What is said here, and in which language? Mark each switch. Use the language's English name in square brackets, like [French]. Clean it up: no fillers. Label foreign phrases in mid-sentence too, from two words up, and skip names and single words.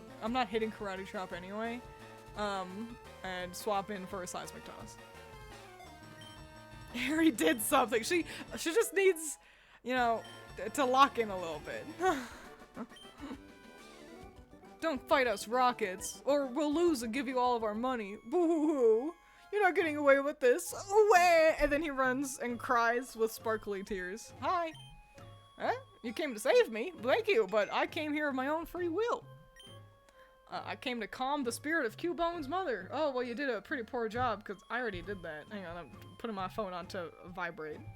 [English] I'm not hitting Karate Chop anyway. And swap in for a Seismic Toss. Harry did something. She just needs, you know, to lock in a little bit. Don't fight us, Rockets, or we'll lose and give you all of our money. Boo-hoo-hoo. You're not getting away with this. Away! And then he runs and cries with sparkly tears. Hi. Huh? You came to save me. Thank you, but I came here of my own free will. I came to calm the spirit of Q-Bone's mother. Oh, well, you did a pretty poor job, because I already did that. Hang on, I'm putting my phone on to vibrate.